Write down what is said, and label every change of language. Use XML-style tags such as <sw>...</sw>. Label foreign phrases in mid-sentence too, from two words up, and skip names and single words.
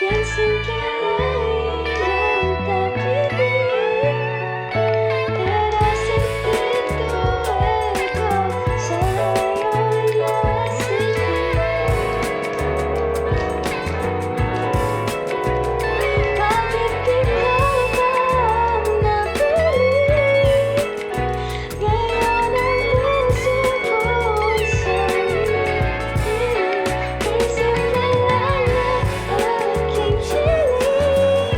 <es>sin querer yo te pedí, pero sentí tu eco, solo yo decidí.</es> <tl>Bakit ikaw ba ang napili? Ngayon ang puso ko'y sa'yo. Isip na lang ang aking hiling.</tl>